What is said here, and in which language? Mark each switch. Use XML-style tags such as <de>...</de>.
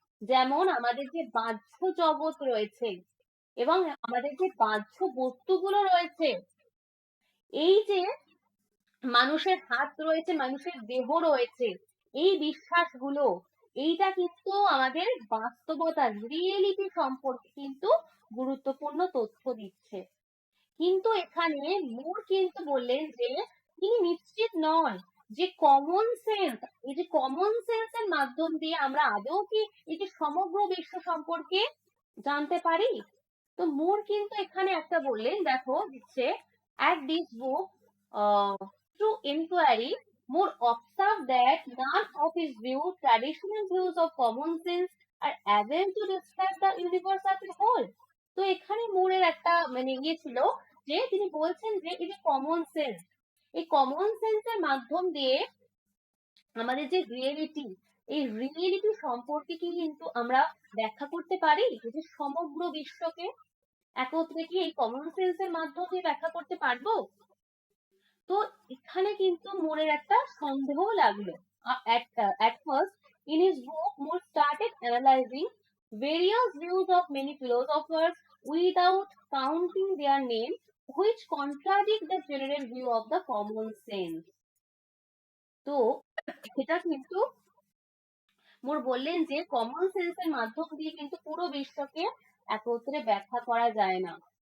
<bn>যেমন আমাদের যে বাহ্য জগৎ রয়েছে এবং আমাদের যে বাহ্য বস্তুগুলো রয়েছে, এই যে মানুষের হাত রয়েছে, মানুষের দেহ রয়েছে, এই বিশ্বাসগুলো, এইটা কিন্তু আমাদের বাস্তবতার, রিয়েলিটি সম্পর্কে কিন্তু গুরুত্বপূর্ণ তথ্য দিচ্ছে। কিন্তু এখানে মুর কিন্তু বললেন যে তিনি নিশ্চিত নন যে কমন সেন্স, এই যে কমন সেন্সের মাধ্যম দিয়ে আমরা আদৌ কি এই যে সমগ্র বিশ্ব সম্পর্কে জানতে পারি। তো মুর কিন্তু এখানে একটা বললেন, দেখো দিচ্ছে,</bn> <en>at this book through inquiry Moore observed that none of his traditional views of common sense are able to describe the universe as a whole.</en> <bn>তো এখানে মুরের একটা মানে ইয়ে ছিল যে তিনি বলছেন যে এই যে কমন সেন্স, এই কমন সেন্সের মাধ্যম দিয়ে আমাদের যে রিয়েলিটি, এই রিয়েলিটি সম্পর্কে কি কিন্তু আমরা ব্যাখ্যা করতে পারি, যে সমগ্র বিশ্বকে একত্রে কি এই কমন সেন্সের মাধ্যমে ব্যাখ্যা করতে পারবো। তো এখানে কিন্তু মোরের একটা সন্দেহ লাগলো।</bn> <en>At first in his book Moore started analyzing various views of many philosophers without counting their name, which contradict the general view of the common sense.</en> <bn>তো এটা কিন্তু মোর বললেন যে কমন সেন্সের মাধ্যম দিয়ে কিন্তু পুরো বিশ্বকে একত্রে ব্যাখ্যা করা যায় না।</bn>